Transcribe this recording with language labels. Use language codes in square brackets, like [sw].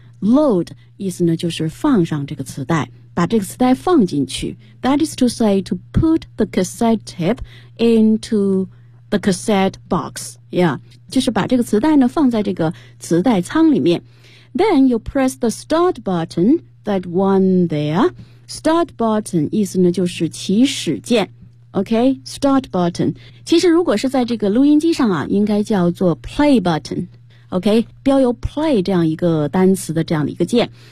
[zh] Load 意思呢就是放上这个磁带，把这个磁带放进去。 [en] That is to say to put the cassette tape into the cassette box. [zh] Yeah, 就是把这个磁带呢放在这个磁带仓里面。 [en] Then you press the start button, that one there. [zh] Start button 意思呢就是起始键。 [en] Okay, start button. [zh] 其实如果是在这个录音机上啊，应该叫做 play button. Okay, 标有 play 这样一个单词的这样的一个键。